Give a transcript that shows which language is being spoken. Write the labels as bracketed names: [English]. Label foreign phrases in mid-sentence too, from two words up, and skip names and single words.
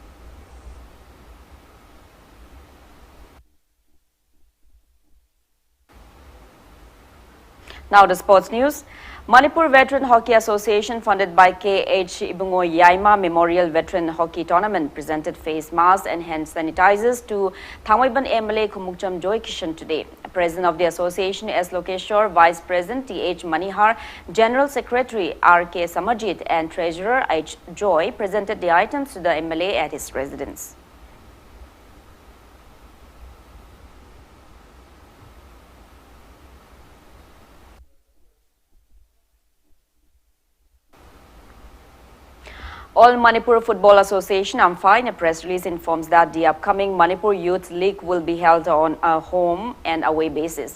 [English] Now the sports news. Manipur Veteran Hockey Association, funded by K.H. Ibungo Yaima Memorial Veteran Hockey Tournament, presented face masks and hand sanitizers to Thamaiban MLA Kumukcham Joy Kishan today. President of the association S. Lokeshwar, Vice President T.H. Manihar, General Secretary R.K. Samajit and Treasurer H. Joy presented the items to the MLA at his residence. All Manipur Football Association AMFA in a press release informs that the upcoming Manipur Youth League will be held on a home and away basis.